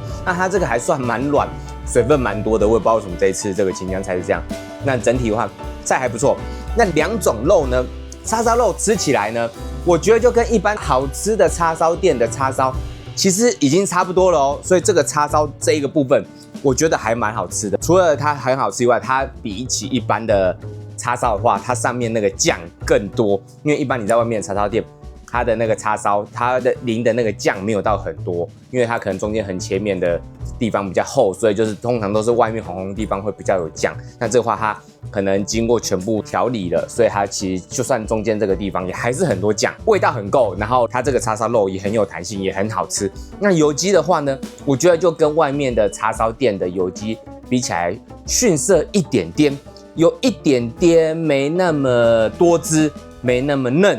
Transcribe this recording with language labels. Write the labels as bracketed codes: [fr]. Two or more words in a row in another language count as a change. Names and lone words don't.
[zh] 那它這個還算蠻軟，水分蠻多的。我也不知道為什麼這一次這個青江菜是這樣。那整體的話，菜還不錯。那2種肉呢，叉燒肉吃起來呢，我覺得就跟一般好吃的叉燒店的叉燒其實已經差不多了哦。所以這個叉燒這一個部分，我覺得還蠻好吃的。除了它很好吃以外，它比起一般的叉燒的話，它上面那個醬更多。因為一般你在外面的叉燒店，它的那個叉燒，它的淋的那個醬沒有到很多，因為它可能中间很前面的地方比較厚，所以就是通常都是外面紅紅的地方會比較有醬。那這個話它可能經過全部調理了，所以它其實就算中間這個地方也還是很多醬，味道很夠。然後它這個叉燒肉也很有彈性，也很好吃。那油雞的話呢，我覺得就跟外面的叉燒店的油雞比起來遜色一點點，有一點點沒那麼多汁，沒那麼嫩。